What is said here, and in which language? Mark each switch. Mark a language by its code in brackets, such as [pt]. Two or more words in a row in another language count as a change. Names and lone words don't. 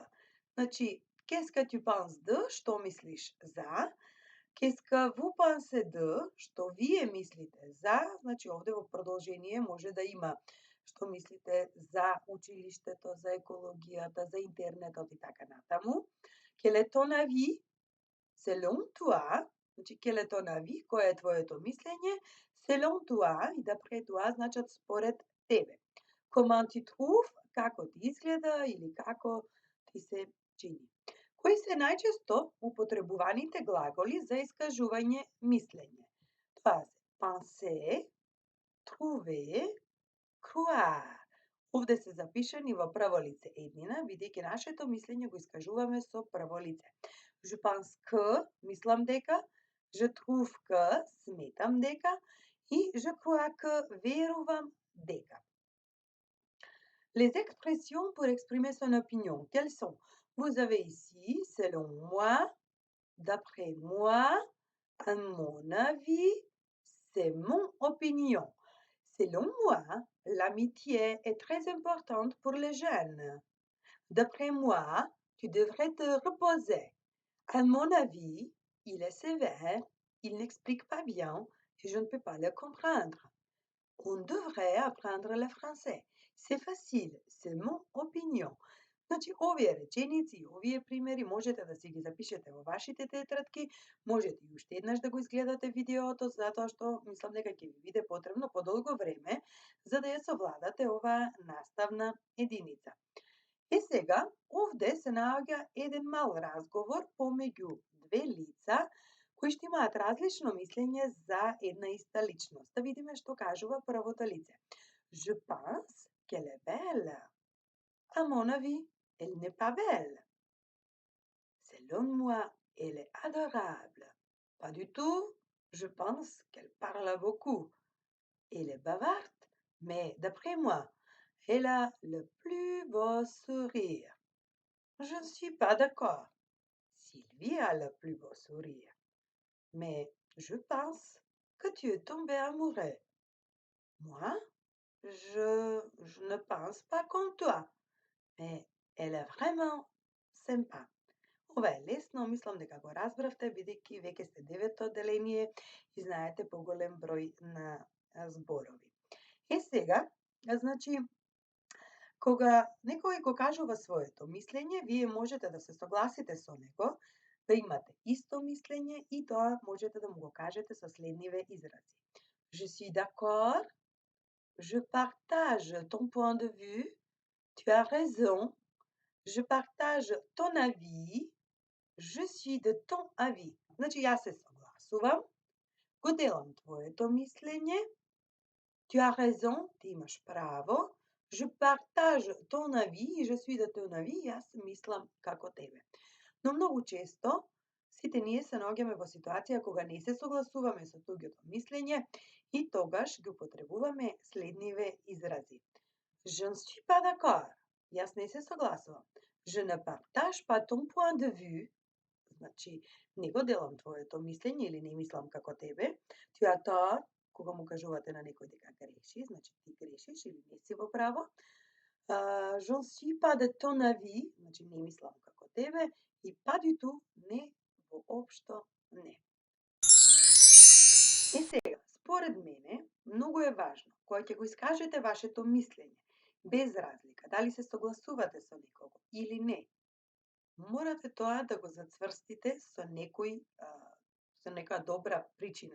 [fr] Значи, qu'est-ce que tu penses de, [mk] што мислиш за? [fr] Qu'est-ce que vous pensez de, [mk] што вие мислите за? Значи, овде во продолжение може да има што мислите за училиштето, за екологијата, за интернетот и така натаму. [fr] Quel est ton avis? Selon toi, значи quel est ton avis? [mk] Кое е твоето мислење? [fr] Selon toi [mk] и [fr] d'après toi [mk] значат според тебе. [fr] Comment tu trouves? [mk] Како ти изгледа или како ти се чини. Кои се најчесто употребуваните глаголи за искажување мислење? Тоа се [fr] penser, trouver, croire. [mk] Овде се запишани во прво лице еднина, бидејќи нашето мислење го искажуваме со прво лице. [fr] Je pense que, [mk] мислам дека, [fr] je trouve que, [mk] сметам дека, и [fr] je crois que, [mk] верувам дека. [fr] Les expressions pour exprimer son opinion, quelles sont? Vous avez ici, selon moi, d'après moi, à mon avis, c'est mon opinion. Selon moi, l'amitié est très importante pour les jeunes. D'après moi, tu devrais te reposer. À mon avis, il est sévère, il n'explique pas bien et je ne peux pas le comprendre. On devrait apprendre le français. C'est facile, c'est mon opinion. [mk] Значи, овие реченици, овие примери можете да си ги запишете во вашите тетрадки, можете и уште еднаш да го изгледате видеото, затоа што мислам дека ќе ви биде потребно подолго време за да ја совладате оваа наставна единица. И сега, овде се наоѓа еден мал разговор помеѓу две лица кои што имаат различно мислење за една иста личност. Да видиме што кажува првото лице. [fr] Je pense qu'elle est belle. À mon avis, elle n'est pas belle. Selon moi, elle est adorable. Pas du tout. Je pense qu'elle parle beaucoup. Elle est bavarde, mais d'après moi, elle a le plus beau sourire. Je ne suis pas d'accord. Sylvie a le plus beau sourire. Mais je pense que tu es tombé amoureux. Moi, je ne pense pas comme toi. Mais elle est vraiment sympa. [mk] Ова е лесно, мислам дека го разбравте, бидејќи веќе сте девето одделение и знаете поголем број на зборови. Е сега, значи, кога некој го кажува своето мислење, вие можете да се согласите со него, да имате исто мислење и тоа можете да му го кажете со следниве изрази. [fr] Je suis d'accord, je partage ton point de vue, tu as raison, je partage ton avis, je suis de ton avis. [mk] Значи, јас се согласувам, го делам твоето мислење, [fr] tu as raison, [mk] ти имаш право, [fr] je partage ton avis и je suis de ton avis, [mk] јас мислам како тебе. Но многу често, сите ние се наоѓаме во ситуација кога не се согласуваме со туѓото мислење и тогаш ги употребуваме следниве изрази. [fr] Je ne suis pas d'accord. [mk] Јас не се согласувам. [fr] Je ne partage pas ton point de vue. [mk] Значи, не го делам твоето мислење или не мислам како тебе. [fr] Tu as tort, [mk] кога му кажувате на некој дека греши, значи ти грешиш или не си во право. [fr] Je ne suis pas de ton avis, [mk] значи не мислам како тебе. [fr] И pas du tout, [mk] не, воопшто не. И сега, според мене, многу е важно, кога ќе го искажете вашето мислење, без разлика, дали се согласувате со некого или не, морате тоа да го зацврстите со со некоја добра причина.